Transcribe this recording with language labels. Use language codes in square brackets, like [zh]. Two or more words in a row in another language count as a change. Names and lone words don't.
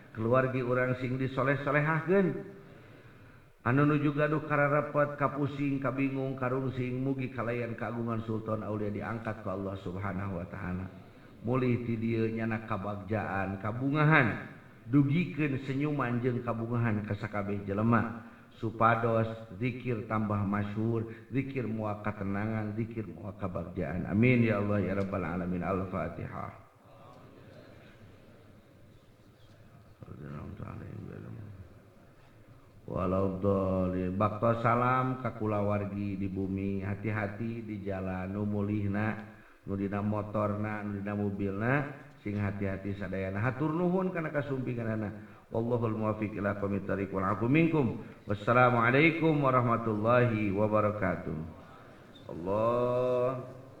[su] Keluargi urang sing disoleh-solehahkeun. Anu nuju gaduh kararepet, kapusing, kabingung, karungsing, mugi kalayan kagungan Sultan Aulia diangkat ku Allah [ar] سبحانه وتعالى. [su] Mulih ti dieu nyana kabagjaan, kabungahan, dugikeun senyuman jeung kabungahan ka sakabeh jelema. Supados zikir tambah masyhur, zikir moal katenangan, zikir moal kabagjaan. [ar] آمين يا الله يا رب العالمين. الفاتحة. ولا الضالين. [su] Bakto salam ka kulawargi di bumi, hati-hati di jalan, nu mulihna, nu dina motorna, nu dina mobilna, sing hati-hati sadayana. Hatur nuhun kana kasumpinganana. [ar] والله الموفق إلى أقوم الطريق والعفو منكم. والسلام عليكم ورحمة الله وبركاته. [su] Allah